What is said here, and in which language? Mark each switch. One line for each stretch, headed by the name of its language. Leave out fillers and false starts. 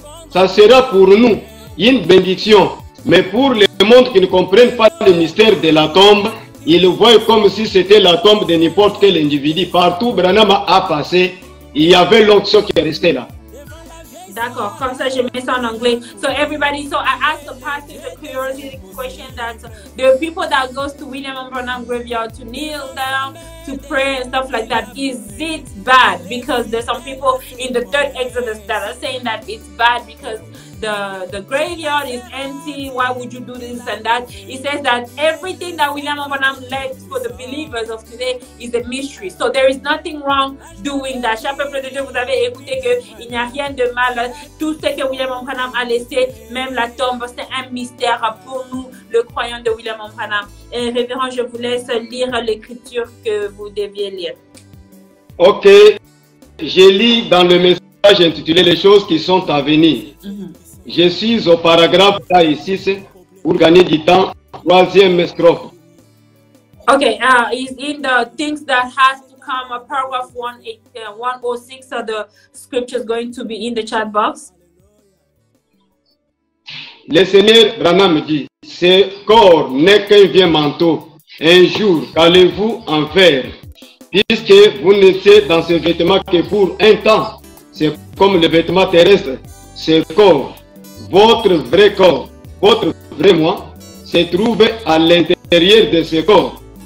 French: Ça sera pour nous une bénédiction. Mais pour les mondes qui ne comprennent pas le mystère de la tombe, ils le voient comme si c'était la tombe de n'importe quel individu. Partout Branham a passé, il y avait l'onction qui est restée là. D'accord, comme ça je mets ça en anglais.
English: So everybody, so I asked the pastor the curiosity question that the people that goes to William Branham graveyard to kneel down, to pray and stuff like that, is it bad? Because there's some people in the 3rd Exodus that are saying that it's bad because the graveyard is empty. Why would you do this and that? He says that everything that William Branham left for the believers of today is a mystery. So there is nothing wrong doing that.
French: Cher peuple de Dieu, vous avez écouté qu'il n'y a rien de mal. Tout ce que William Branham a laissé, même la tombe, c'est un mystère pour nous, le croyant de William Branham. Et révérend, je vous laisse lire l'écriture que vous deviez lire. Ok, je lis dans le message intitulé Les choses qui sont à venir. Je suis au paragraphe là ici pour gagner du temps, 3e strophe.
English: Okay, is in the things that has to come, paragraph 106, so the scripture is going to be in the chat box.
French: Le Seigneur Branham dit, ce corps n'est qu'un vieux manteau. Un jour, qu'allez-vous en faire? Puisque vous n'étiez dans ce vêtement que pour un temps. C'est comme le vêtement terrestre. Ce corps, votre vrai corps, votre vrai moi, se trouve à l'intérieur de ce corps.